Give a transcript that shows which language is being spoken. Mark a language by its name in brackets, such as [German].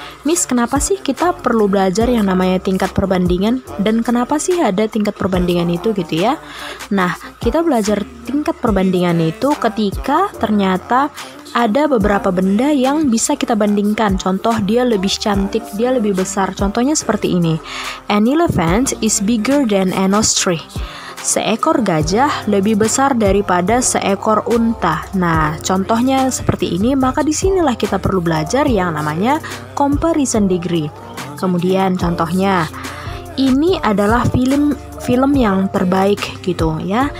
[Indonesian] Miss, kenapa sih kita perlu belajar yang namanya tingkat perbandingan? Dan kenapa sih ada tingkat perbandingan itu gitu ya? Nah, kita belajar tingkat perbandingan itu ketika ternyata ada beberapa benda yang bisa kita bandingkan. Contoh, dia lebih cantik, dia lebih besar. Contohnya seperti ini. [English] An elephant is bigger than an ostrich. [Indonesian] Seekor gajah lebih besar daripada seekor unta. Nah, contohnya seperti ini, maka disinilah kita perlu belajar yang namanya comparison degree. Kemudian contohnya, ini adalah film yang terbaik gitu ya.